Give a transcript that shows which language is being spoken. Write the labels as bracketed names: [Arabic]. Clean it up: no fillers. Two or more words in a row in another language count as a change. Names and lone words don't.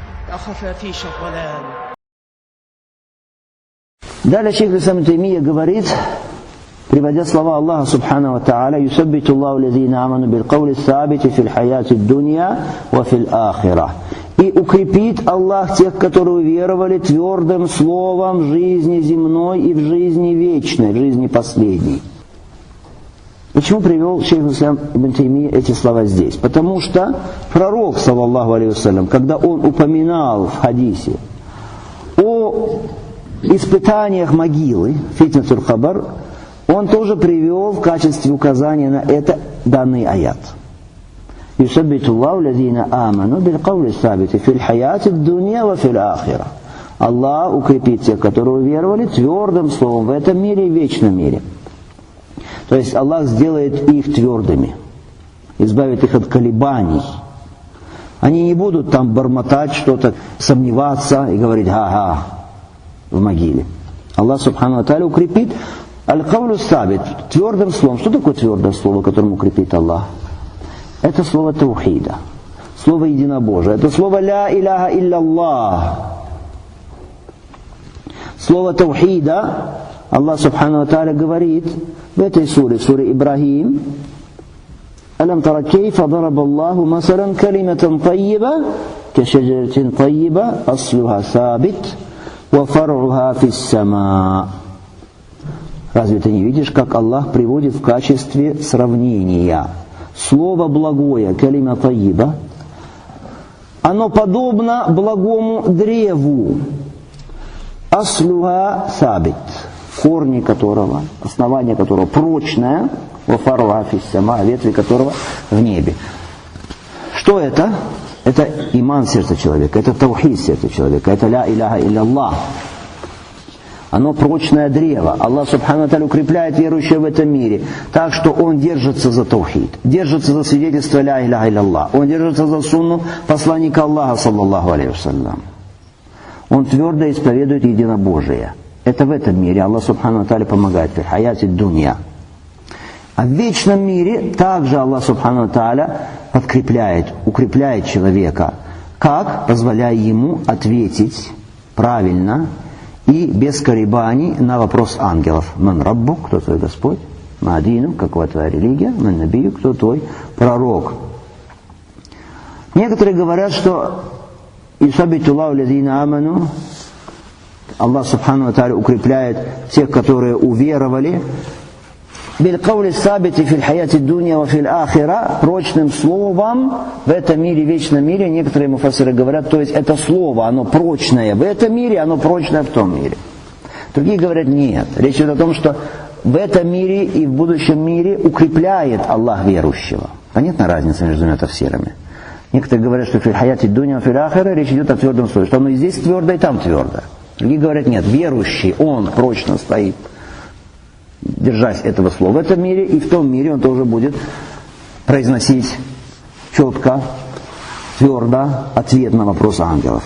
[Russian] Далее шейх ибн Таймия говорит, приводя слова Аллаха [Arabic] سبحانه وتعالى: «يثبت الله الذين آمنوا بالقول الثابت في الحياة الدنيا وفي الآخرة». [Russian] И укрепит Аллах тех, которые веровали, твердым словом в жизни земной и в жизни вечной, в жизни последней. Почему привел шейх ибн Таймия эти слова здесь? Потому что пророк, [Arabic] صلى الله عليه وسلم, [Russian] когда он упоминал в хадисе о испытаниях могилы, [Arabic] فتنة القبر, [Russian] он тоже привел в качестве указания на это данный аят. [Arabic] «يثبت الله الذين آمنوا بالقول الثابت في الحياة الدنيا وفي الآخرة». [Russian] Аллах укрепит тех, которые веровали, твердым словом в этом мире и в вечном мире. То есть Аллах сделает их твердыми, избавит их от колебаний. Они не будут там бормотать что-то, сомневаться и говорить «га-га» в могиле. Аллах [Arabic] سبحانه وتعالى [Russian] укрепит [Arabic] القول الثابت [Russian] твердым словом. Что такое твердое слово, которым укрепит Аллах? Это слово таухида, слово единобожия. Это слово [Arabic] لا إله إلا الله. [Russian] Слово таухида Аллах [Arabic] سبحانه وتعالى [Russian] говорит в этой суре Ибрахим: [Arabic] «ألم تر كيف ضرب الله مثلا كلمة طيبة كشجرة طيبة أصلها ثابت وفرعها في السماء». [Russian] Разве ты не видишь, как Аллах приводит в качестве сравнения слово благое, [Arabic] كلمة طيبة, [Russian] оно подобно благому древу, [Arabic] أصلها ثابت, [Russian] корни которого, основание которого прочное, [Arabic] وفرعها في السماء, [Russian] ветви которого в небе. Что это? Это иман сердца человека, это таухид сердца человека, это [Arabic] لا إله إلا الله. [Russian] Оно прочное древо. Аллах [Arabic] سبحانه وتعالى [Russian] укрепляет верующего в этом мире так, что он держится за таухид, держится за свидетельство [Arabic] لا إله إلا الله, [Russian] он держится за сунну посланника Аллаха, [Arabic] صلى الله عليه وسلم. [Russian] Он твердо исповедует единобожие. Это в этом мире Аллах [Arabic] سبحانه وتعالى [Russian] помогает в [Arabic] الحياة الدنيا. [Russian] А в вечном мире также Аллах [Arabic] سبحانه وتعالى [Russian] подкрепляет, укрепляет человека. Как? Позволяя ему ответить правильно и без колебаний на вопрос ангелов. [Arabic] «من ربك», [Russian] кто твой Господь? «Маадину», какова твоя религия? [Arabic] «من نبيك», [Russian] кто твой пророк? Некоторые говорят, что [Arabic] «يثبت الله الذين آمنوا», [Russian] Аллах [Arabic] سبحانه وتعالى [Russian] укрепляет тех, которые уверовали, [Arabic] «بالقول الثابت في الحياة الدنيا وفي الآخرة», [Russian] прочным словом в этом мире, в вечном мире. Некоторые муфассиры говорят, то есть это слово, оно прочное в этом мире, оно прочное в том мире. Другие говорят, нет. Речь идет о том, что в этом мире и в будущем мире укрепляет Аллах верующего. Понятна разница между двумя тафсирами? Некоторые говорят, что [Arabic] في الحياة الدنيا وفي الآخرة, [Russian] речь идет о твердом слове, что оно и здесь твердо, и там твердо. Другие говорят, нет, верующий, он прочно стоит, держась этого слова в этом мире, и в том мире он тоже будет произносить четко, твердо ответ на вопрос ангелов.